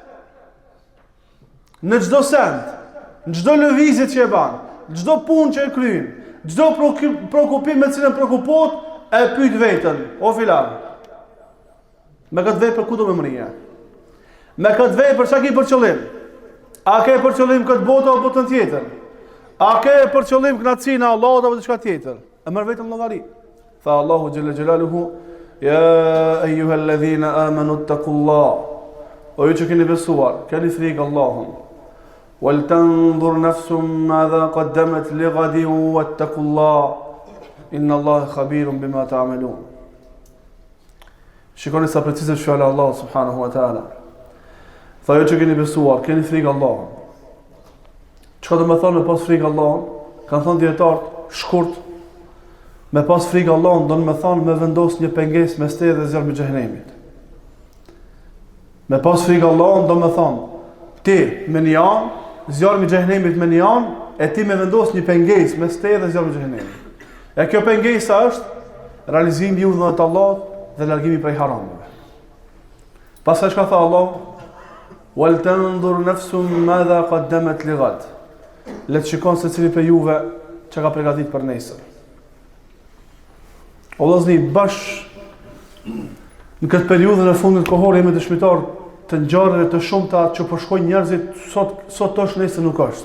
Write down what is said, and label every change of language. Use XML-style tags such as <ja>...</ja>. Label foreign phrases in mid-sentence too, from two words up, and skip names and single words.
<sq>Në çdo send, në çdo lëvizje që e bën, çdo punë që e kryen, çdo prokupim me cilën prokupot, e pyet veten, o filan. Me këtë vepër ku do me mrija? Me këtë vepër çka ke për qëllim? A ke për qëllim këtë botë apo botën tjetër? A ke për qëllim kënaqësinë e Allahut apo diçka tjetër? E merr vetëm llogari. Tha Allahu</sq> <ar>جل جلاله, يا أيها الذين آمنوا اتقوا الله.</ar> <sq>O ju që keni besuar, keni frikë Allahun.</sq> <ar>ولتنظر نفس ما قدمت لغد واتقوا الله. إن الله خبير بما تعملون.</ar> <sq>Shikoni sa precizë fjala Allah</sq> <ar>سبحانه وتعالى.</ar> <sq>Tha ju që keni besuar, keni frikë Allahun. Çka do të thonë me pas frikë Allahun? Kan thonë dietarët, shkurt. Me pas frikë Allahun do të thonë me vendos një pengesë mes teje dhe zjarrit të xhenemit. Me pas frikë Allahun do të thonë ti me një anë, zjarri i xhenemit me një anë, e ti me vendos një pengesë mes teje dhe zjarrit të xhenemit. E kjo pengesa është realizimi i udhëtimit të Allahut dhe largimi prej harameve. Pastaj çka tha Allah?</sq> <ar>ولتنظر نفس ما قدمت لغد.</ar> <sq>Le të shikon se cili për juve që ka përgatit për nesër. O vëllezër, në këtë periudhën e fundit kohore jemi dëshmitar të ngjarjeve të shumta që po shkojnë njerëzit sot tash nesër nuk është.</sq>